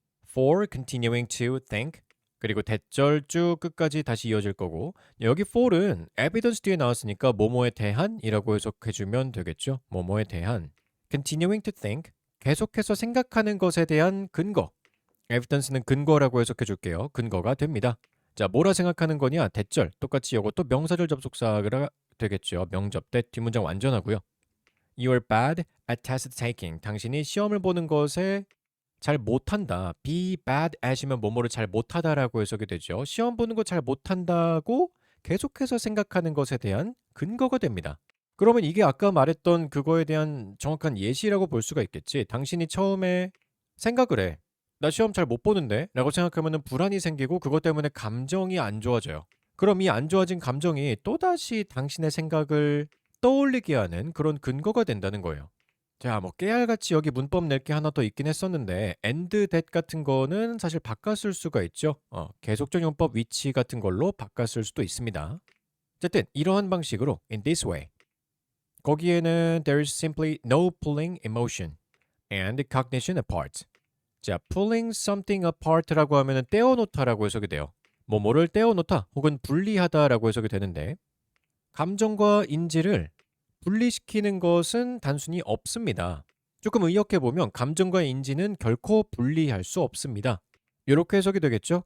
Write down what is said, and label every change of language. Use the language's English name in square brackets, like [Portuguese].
[English] For continuing to think, [Korean] 그리고 대절 쭉 끝까지 다시 이어질 거고 여기 for은 evidence 뒤에 나왔으니까 뭐뭐에 대한이라고 해석해주면 되겠죠. 뭐뭐에 대한 [English] continuing to think, [Korean] 계속해서 생각하는 것에 대한 근거. evidence는 근거라고 해석해줄게요. 근거가 됩니다. 자, 뭐라 생각하는 거냐? 대절. 똑같이 이것도 명사절 접속사가 되겠죠. 명접 대 뒷문장 완전하고요. [English] You're bad at test taking. [Korean] 당신이 시험을 보는 것에 잘 못한다. be bad at이면 뭐뭐를 잘 못하다라고 해석이 되죠. 시험 보는 거 잘 못한다고 계속해서 생각하는 것에 대한 근거가 됩니다. 그러면 이게 아까 말했던 그거에 대한 정확한 예시라고 볼 수가 있겠지. 당신이 처음에 생각을 해. 나 시험 잘 못 보는데? 라고 생각하면 불안이 생기고 그것 때문에 감정이 안 좋아져요. 그럼 이 안 좋아진 감정이 또다시 당신의 생각을 떠올리게 하는 그런 근거가 된다는 거예요. 자, 뭐 깨알같이 여기 문법 낼 게 하나 더 있긴 했었는데 [English] and that [Korean] 같은 거는 사실 바꿨을 수가 있죠. 계속적 용법 위치 같은 걸로 바꿨을 수도 있습니다. 어쨌든 이러한 방식으로 [English] in this way [Korean] 거기에는 [English] there is simply no pulling emotion and cognition apart. [Korean] 자, [English] pulling something apart [Korean] 라고 하면은 떼어놓다라고 해석이 돼요. 뭐뭐를 떼어놓다 혹은 분리하다라고 해석이 되는데 감정과 인지를 분리시키는 것은 단순히 없습니다. 조금 의역해보면 감정과 인지는 결코 분리할 수 없습니다. 이렇게 해석이 되겠죠?